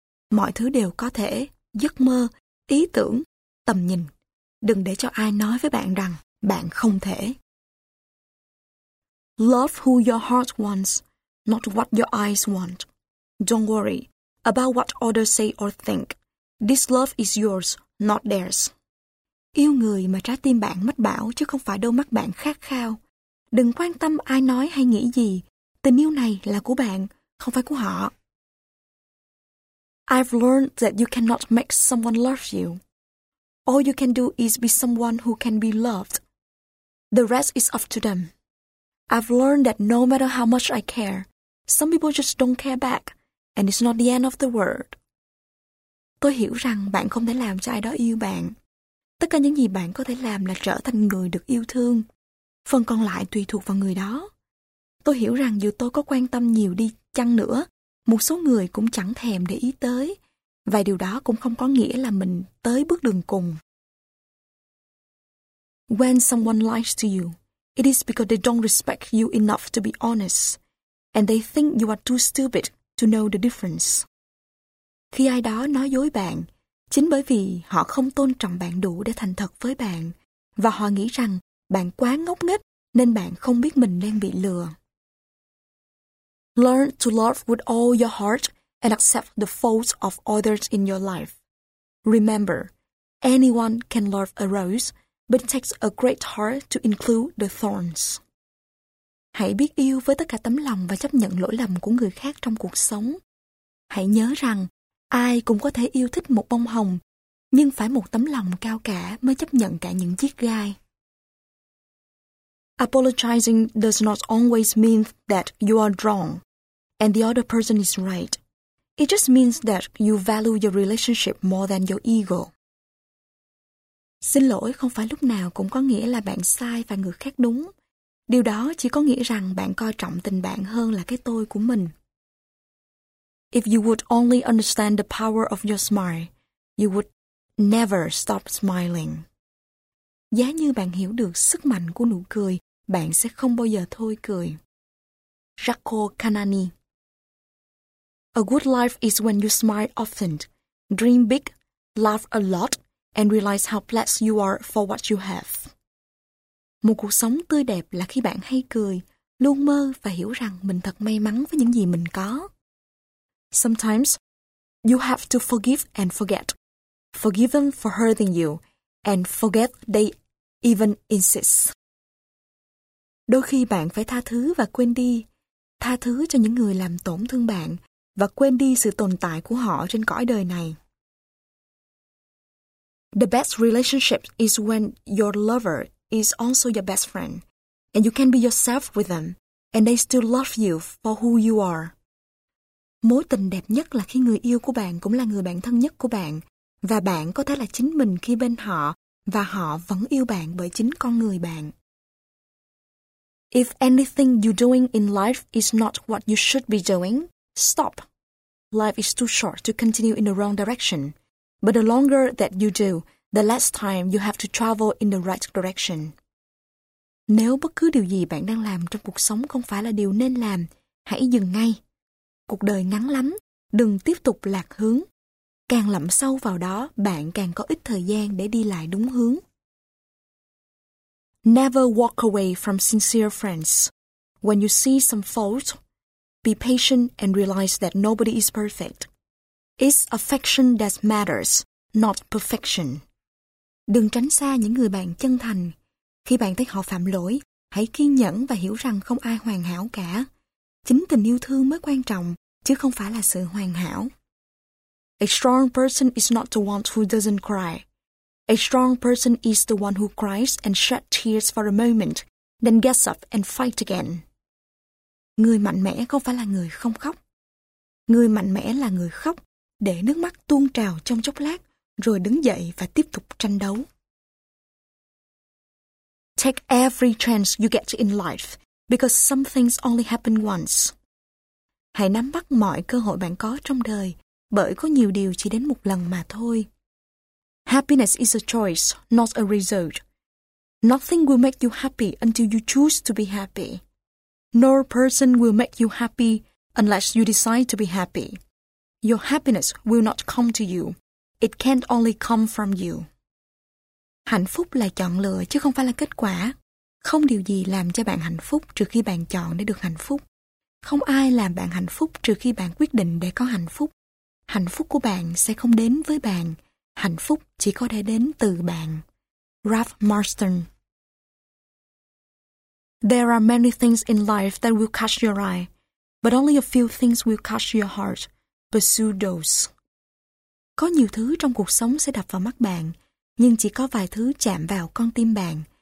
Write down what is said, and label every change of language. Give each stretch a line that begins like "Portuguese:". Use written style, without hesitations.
Vietnamese: Mọi thứ đều có thể, giấc mơ, ý tưởng, tầm nhìn. Đừng để cho ai nói với bạn rằng bạn không thể.
English: Love who your heart wants, not what your eyes want. Don't worry about what others say or think. This love is yours, not theirs.
Vietnamese: Yêu người mà trái tim bạn mách bảo chứ không phải đôi mắt bạn khát khao. Đừng quan tâm ai nói hay nghĩ gì. Tình yêu này là của bạn, không phải của họ.
English: I've learned that you cannot make someone love you. All you can do is be someone who can be loved. The rest is up to them. I've learned that no matter how much I care, some people just don't care back, and it's not the end of the world.
Vietnamese: Tôi hiểu rằng bạn không thể làm cho ai đó yêu bạn. Tất cả những gì bạn có thể làm là trở thành người được yêu thương. Phần còn lại tùy thuộc vào người đó. Tôi hiểu rằng dù tôi có quan tâm nhiều đi chăng nữa, một số người cũng chẳng thèm để ý tới. Và điều đó cũng không có nghĩa là mình tới bước đường cùng.
English: When someone lies to you, it is because they don't respect you enough to be honest. And they think you are too stupid to know the difference.
Vietnamese: Khi ai đó nói dối bạn, chính bởi vì họ không tôn trọng bạn đủ để thành thật với bạn. Và họ nghĩ rằng bạn quá ngốc nghếch, nên bạn không biết mình đang bị lừa.
English: Learn to love with all your heart and accept the faults of others in your life. Remember, anyone can love a rose, but it takes a great heart to include the thorns.
Vietnamese: Hãy biết yêu với tất cả tấm lòng và chấp nhận lỗi lầm của người khác trong cuộc sống. Hãy nhớ rằng, ai cũng có thể yêu thích một bông hồng, nhưng phải một tấm lòng cao cả mới chấp nhận cả những chiếc gai.
English: Apologizing does not always mean that you are wrong and the other person is right. It just means that you value your relationship more than your ego.
Vietnamese: Xin lỗi không phải lúc nào cũng có nghĩa là bạn sai và người khác đúng. Điều đó chỉ có nghĩa rằng bạn coi trọng tình bạn hơn là cái tôi của mình.
English: If you would only understand the power of your smile, you would never stop smiling.
Vietnamese: Giá như bạn hiểu được sức mạnh của nụ cười, bạn sẽ không bao giờ thôi cười.
English: Jaco Kanani. A good life is when you smile often, dream big, laugh a lot, and realize how blessed you are for what you have.
Vietnamese: Một cuộc sống tươi đẹp là khi bạn hay cười, luôn mơ và hiểu rằng mình thật may mắn với những gì mình có.
English: Sometimes, you have to forgive and forget. Forgive them for hurting you, and forget they even insist.
Vietnamese: Đôi khi bạn phải tha thứ và quên đi. Tha thứ cho những người làm tổn thương bạn và quên đi sự tồn tại của họ trên cõi đời này.
English: The best relationship is when your lover is also your best friend, and you can be yourself with them, and they still love you for who you are.
Vietnamese: Mối tình đẹp nhất là khi người yêu của bạn cũng là người bạn thân nhất của bạn, và bạn có thể là chính mình khi bên họ, và họ vẫn yêu bạn bởi chính con người bạn.
English: If anything you're doing in life is not what you should be doing, stop. Life is too short to continue in the wrong direction. But the longer that you do, the less time you have to travel in the right direction.
Vietnamese: Nếu bất cứ điều gì bạn đang làm trong cuộc sống không phải là điều nên làm, hãy dừng ngay. Cuộc đời ngắn lắm, đừng tiếp tục lạc hướng. Càng lặn sâu vào đó, bạn càng có ít thời gian để đi lại đúng hướng.
English: Never walk away from sincere friends. When you see some faults, be patient and realize that nobody is perfect. It's affection that matters, not perfection.
Vietnamese: Đừng tránh xa những người bạn chân thành. Khi bạn thấy họ phạm lỗi, hãy kiên nhẫn và hiểu rằng không ai hoàn hảo cả. Chính tình yêu thương mới quan trọng, chứ không phải là sự hoàn hảo.
English: A strong person is not the one who doesn't cry. A strong person is the one who cries and shed tears for a moment, then gets up and fights again.
Vietnamese: Người mạnh mẽ không phải là người không khóc. Người mạnh mẽ là người khóc, để nước mắt tuôn trào trong chốc lát, rồi đứng dậy và tiếp tục tranh đấu.
English: Take every chance you get in life, because some things only happen once.
Vietnamese: Hãy nắm bắt mọi cơ hội bạn có trong đời, bởi có nhiều điều chỉ đến một lần mà thôi.
English: Happiness is a choice, not a result. Nothing will make you happy until you choose to be happy. No person will make you happy unless you decide to be happy. Your happiness will not come to you. It can't only come from you.
Vietnamese: Hạnh phúc là chọn lựa chứ không phải là kết quả. Không điều gì làm cho bạn hạnh phúc trừ khi bạn chọn để được hạnh phúc. Không ai làm bạn hạnh phúc trừ khi bạn quyết định để có hạnh phúc. Hạnh phúc của bạn sẽ không đến với bạn. Hạnh phúc chỉ có thể đến từ bạn.
English: Ralph Marston. There are many things in life that will catch your eye, but only a few things will catch your heart. Pursue those.
Vietnamese: Có nhiều thứ trong cuộc sống sẽ đập vào mắt bạn, nhưng chỉ có vài thứ chạm vào con tim bạn.